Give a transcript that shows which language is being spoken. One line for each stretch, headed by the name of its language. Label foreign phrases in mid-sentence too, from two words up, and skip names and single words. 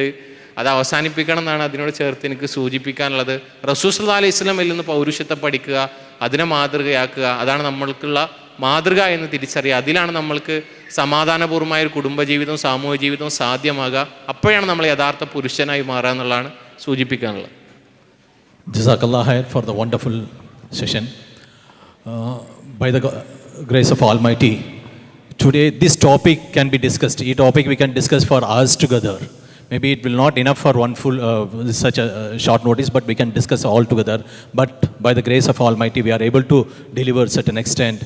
Malayalam: അത് അവസാനിപ്പിക്കണം എന്നാണ് അതിനോട് ചേർത്ത് എനിക്ക് സൂചിപ്പിക്കാനുള്ളത്.
Arabic: رسول صلى الله عليه وسلم
Malayalam: നിന്ന് പൗരുഷത്തെ പഠിക്കുക, അതിനെ മാതൃകയാക്കുക, അതാണ് നമ്മൾക്കുള്ള മാതൃക എന്ന് തിരിച്ചറിയുക. അതിലാണ് നമ്മൾക്ക് സമാധാനപൂർവമായ ഒരു കുടുംബജീവിതവും സാമൂഹ്യ ജീവിതവും സാധ്യമാകുക. അപ്പോഴാണ് നമ്മൾ യഥാർത്ഥ പുരുഷനായി മാറുക എന്നുള്ളതാണ് സൂചിപ്പിക്കാനുള്ളത്.
Arabic: جزاك الله خير
English: for the wonderful session. By the grace of Almighty, today this topic can be discussed. This topic we can discuss for hours together. Maybe it will not enough for one full such a short notice, but we can discuss all together. But by the grace of Almighty, we are able to deliver certain extent.